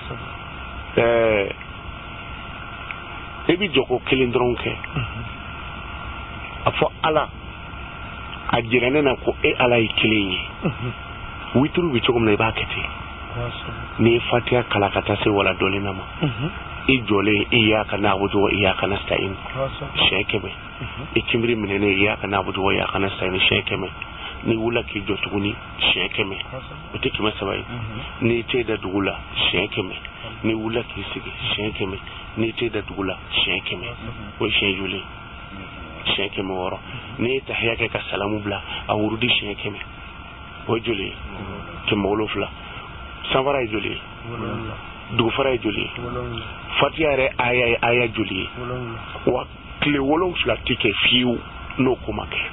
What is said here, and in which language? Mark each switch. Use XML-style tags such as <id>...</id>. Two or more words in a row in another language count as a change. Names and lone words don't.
<bm>e bɛ jɔ ko kelen dɔrɔn kɛ a fɔ Ala a jira ne na ko e Ala ye kelen ye witiri bɛ cogo min na I b'a kɛ ten n'i ye Fatiha kala ka taa se wala dɔlen na ma I jɔlen</bm> <ar>إياك نعبد وإياك نستعين</ar> <bm>siɲɛ 100 I kinbiri minɛnen</bm> <ar>إياك نعبد وإياك نستعين</ar> <bm>siɲɛ 100 n'i wulila k'i jɔ tuguni siɲɛ 100 o tɛ 300 ye n'i tɛ da dugu la siɲɛ 100 n'i wulila k'i sigi siɲɛ 100 n'i tɛ da dugu la siɲɛ 100 o ye siɲɛ joli siɲɛ 100 n'i ye tahiya kɛ ka salamu bila a wurudi siɲɛ 100 o ye joli ye 107 sanfara ye joli ye dugufara ye joli ye Fatiha yɛrɛ aya ye aya joli ye wa tile 7 tɛ kɛ fiyewu n'o ko ma kɛ</bm>